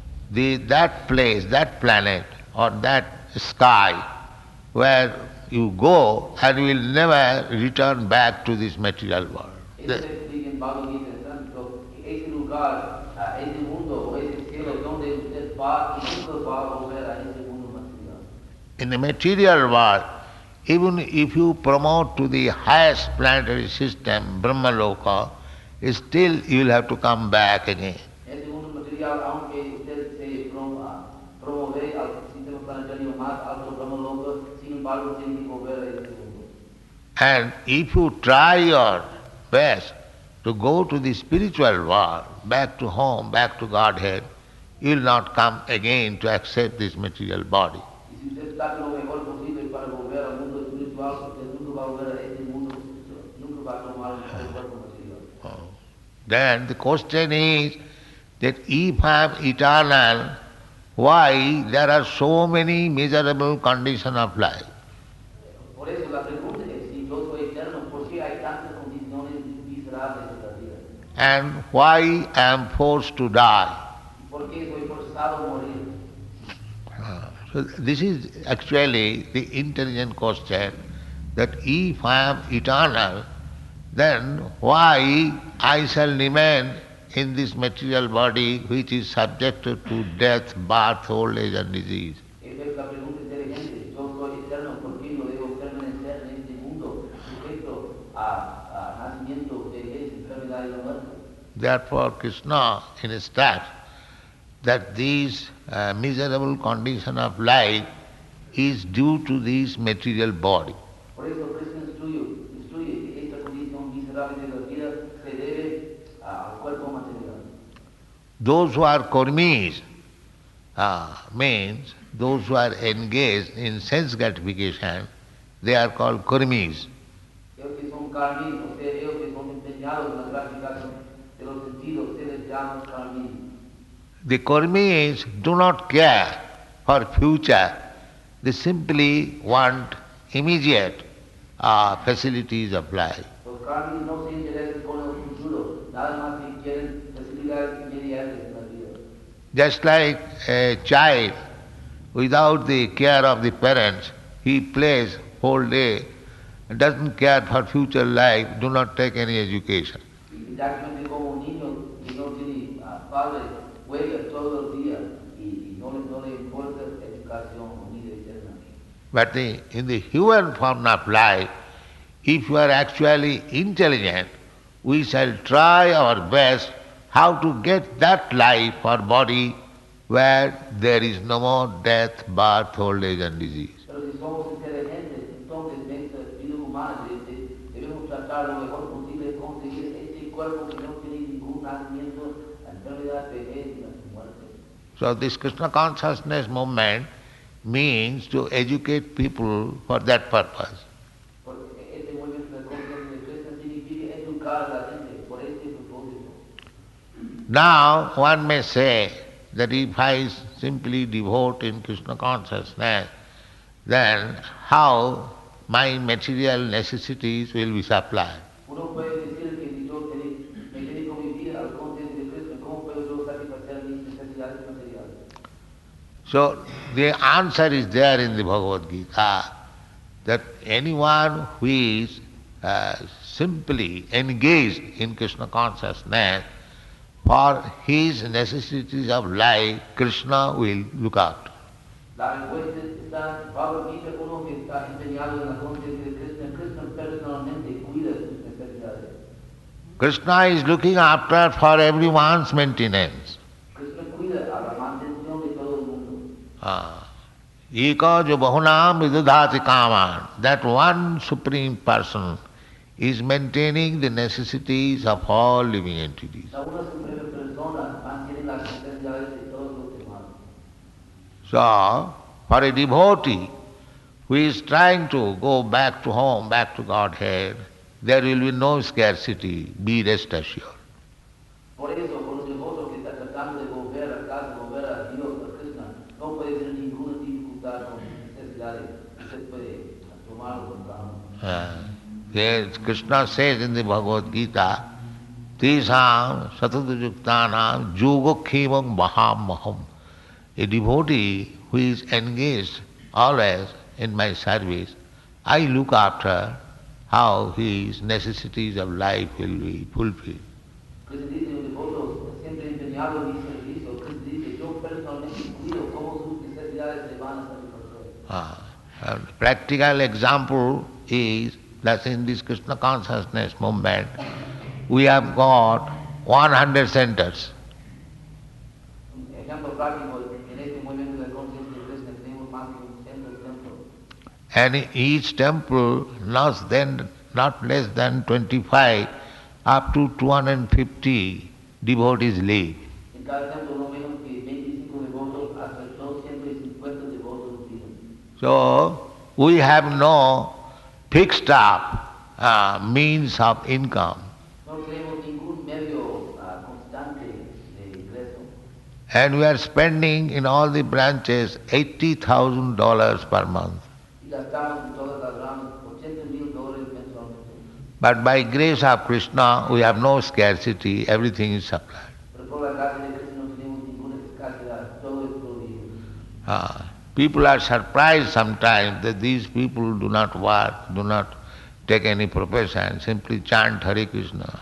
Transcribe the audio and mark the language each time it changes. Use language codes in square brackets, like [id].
[en] That place, that planet or that sky where you go and will never return back to this material world. [es] Eso se explica en Bhagavad Gita Santo, que ese lugar, ese mundo o ese cielo donde usted va y nunca va a volver a ese mundo material. [en] In the material world, even if you promote to the highest planetary system, Brahmaloka, still you will have to come back again. [es] Ese mundo material, aunque usted se promove al sistema planetario más alto, Brahmaloka, sin embargo tiene que volver a ese mundo. [en] And if you try your best to go to the spiritual world, back to home, back to Godhead, you will not come again to accept this material body. [es] Y si usted está lo mejor posible para volver al mundo espiritual, usted nunca va a volver a ese mundo, nunca va a tomar el cuerpo material. [en] Then the question is that if I am eternal, why there are so many miserable conditions of life? [es] Por eso la pregunta es, si yo soy eterno, ¿por qué hay tantas condiciones miserables en la vida? [en] And why I am forced to die? [es] ¿Por qué soy forzado a morir? [en] So this is actually the intelligent question, that if I am eternal, then why I shall remain in this material body which is subjected to death, birth, old age and disease? [es] Esa es la pregunta inteligente. Yo soy eterno, ¿por qué yo debo permanecer en este mundo sujeto a nacimiento, vejez, enfermedad y la muerte? [en] Therefore Krishna instructs that these miserable condition of life is due to this material body. [es] Por eso Krishna instruye que esta condición miserable de la vida se debe al cuerpo material. [en] Those who are karmis means those who are engaged in sense gratification, they are called karmis. [es] Ellos que son karmis, o sea, ellos que son empeñados en la gratificación de los sentidos, se les llama karmis. [en] The karmis do not care for future, they simply want immediate facilities of life. [es] Los karmis no se interesan con el futuro, nada más que quieren facilidades inmediatas en la vida. [en] Just like a child, without the care of the parents, he plays whole day, doesn't care for future life, do not take any education. [es] Exactamente como un niño que no tiene padre, juega todos los días y no le importa educación o vida eterna. [en] But in the human form of life, if you are actually intelligent, we shall try our best how to get that life or body where there is no more death, birth, old age and disease. [es] Pero si somos inteligentes, entonces en esta vida humana debemos tratar lo mejor posible de conseguir ese cuerpo que no tiene ningún nacimiento, enfermedad, vejez y muerte. [en] So this Krishna consciousness movement means to educate people for that purpose. [es] Porque este movimiento de conciencia de Krishna significa educar a la gente por este propósito. [en] Now one may say that if I simply devote in Krishna consciousness, then how my material necessities will be supplied? [es] Uno puede decir que si yo me dedico mi vida al conciencia de Krishna, ¿cómo puedo yo satisfacer mis necesidades materiales? [en] So the answer is there in the Bhagavad Gita, that anyone who is simply engaged in Krishna consciousness, for his necessities of life, Krishna will look after. [es] La respuesta está en Bhagavad Gita, uno que está empeñado en la conciencia de Krishna, Krishna personalmente cuida sus necesidades. [en] Krishna is looking after for everyone's maintenance. [es] Krishna cuida a la mantención de todo el mundo. [sa] Eka jo bahunam vidudhati kaman. [en] That one supreme person is maintaining the necessities of all living entities. [es] La una suprema persona mantiene las necesidades de todos los demás. [en] So, for a devotee who is trying to go back to home, back to Godhead, there will be no scarcity, be rest assured. [es] Por eso, por un devoto que está tratando de volver a casa, volver a Dios, a Krishna, no puede tener ninguna dificultad con necesidades. Usted puede tomarlo con calma. [en] Yes, Krishna says in the Bhagavad Gita, [sa] Tesam satadujuktanam yogokhemam mahamaham. [en] A devotee who is engaged always in my service, I look after how his necessities of life will be fulfilled. [es] Cristo dice un devoto siempre empeñado en mi servicio. Cristo dice, yo personalmente cuido cómo sus necesidades se van a satisfacer. [en] A practical example is that in this Krishna consciousness movement, we have got 100 centers. [es] Un ejemplo práctico, en este movimiento de conciencia de Krishna tenemos más de 100 templos. [en] And in each temple, not less than 25 up to 250 devotees live. [es] En cada templo no menos que 25 devotos hasta 250 devotos viven. [en] So we have no fixed up means of income. [es] No tenemos ningún medio constante de ingreso. [en] And we are spending in all the branches $80,000 per month. [es] Y gastamos en todas las ramas $80,000 mensualmente. [en] But by grace of Krishna, we have no scarcity, everything is supplied. [es] Pero por la gracia de Cristo no tenemos ninguna escasedad, todo es provisto. [en] People are surprised sometimes that these people do not work, do not take any profession, simply chant Hare Krishna.